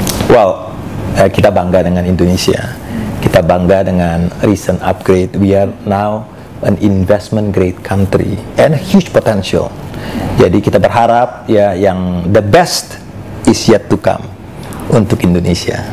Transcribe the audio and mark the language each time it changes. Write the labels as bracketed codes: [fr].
[id] Well, kita bangga dengan Indonesia. Kita bangga dengan [en] recent upgrade. We are now an investment grade country and huge potential. [id] Jadi kita berharap ya yang [en] the best is yet to come [id] untuk Indonesia.